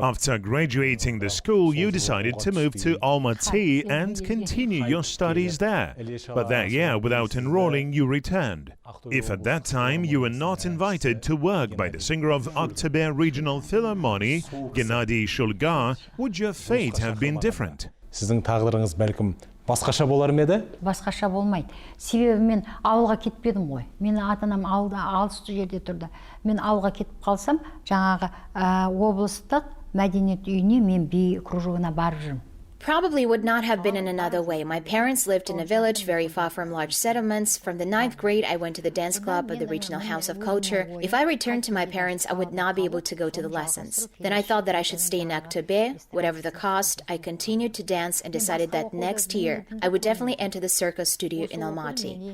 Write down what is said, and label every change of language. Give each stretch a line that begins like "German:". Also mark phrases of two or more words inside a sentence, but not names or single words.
English: After graduating the school, you decided to move to Almaty and continue your studies there. But that year, without enrolling, you returned. If at that time you were not invited to work by the singer of Aktaber Regional Philharmonic, Gennady Shulga, would your fate have been different?
Kazakh: Сіздің тағдырыңыз бәлкім басқаша болар ма еді? Басқаша болмайды. Себебі мен ауылға кетпедім ғой. Менің ата-анам ауылда алыс жерде тұрды. Мен ауылға кетіп қалсам, жаңағы облыстық мәдениет үйіне мен би кружогына барып жүрмін.
English: Probably would not have been in another way. My parents lived in a village very far from large settlements. From the 9th grade, I went to the dance club of the regional house of culture. If I returned to my parents, I would not be able to go to the lessons. Then I thought that I should stay in Aktobe, whatever the cost. I continued to dance and decided that next year, I would definitely enter the circus studio in Almaty.